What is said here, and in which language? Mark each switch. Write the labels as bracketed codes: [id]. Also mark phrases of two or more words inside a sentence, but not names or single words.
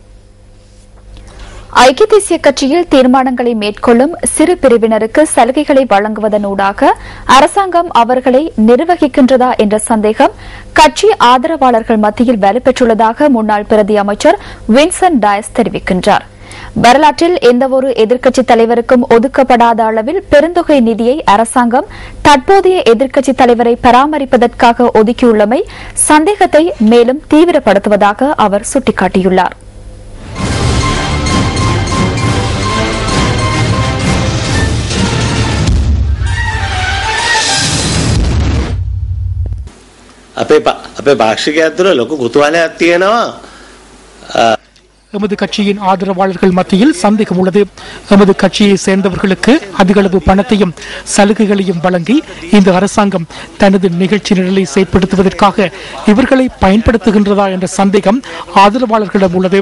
[ta] ஐக்கிய தேசிய கட்சியில் தீர்மானங்களை மேற்கொள்ளும் சிறு பிரிவினருக்கு சலுகைகளை வழங்குவதனூடாக அரசாங்கம் அவர்களை நிர்வகிக்கின்றதா என்ற சந்தேகம் கட்சி ஆதரவாளர்கள் மத்தியில் வலுப்பெற்றுள்ளதாக முன்னாள் பிரதி அமைச்சர் வின்சென்ட் டயஸ் தெரிவிக்கின்றார். வரலாற்றில் எந்தவொரு எதிர்க்கட்சித் தலைவருக்கும் ஒதுக்கப்படாத அளவில் பெருந்தொகை நிதியை அரசாங்கம் தற்போதைய எதிர்க்கட்சித் தலைவரை பராமரிப்பதற்காக ஒதுக்கியுள்ளமை சந்தேகத்தை மேலும் தீவிரப்படுத்துவதாக அவர் சுட்டிக்காட்டியுள்ளார். [si] අපේ භාෂිකයන් තුළ ලොකු කුතුහලයක් තියෙනවා. [ta] எமது கட்சியின் ஆதரவாளர்கள் மத்தியில் சந்தேகம் உள்ளது. எமது கட்சியை சேர்ந்தவர்களுக்கு அதிகளவு பணத்தையும் சலுகைகளையும் வழங்கி இந்த அரசாங்கம் தனது நிகழ்ச்சி நிரலை செயற்படுத்துவதற்காக இவர்களை பயன்படுத்துகின்றதா என்ற சந்தேகம் ஆதரவாளர்களிடம் உள்ளது.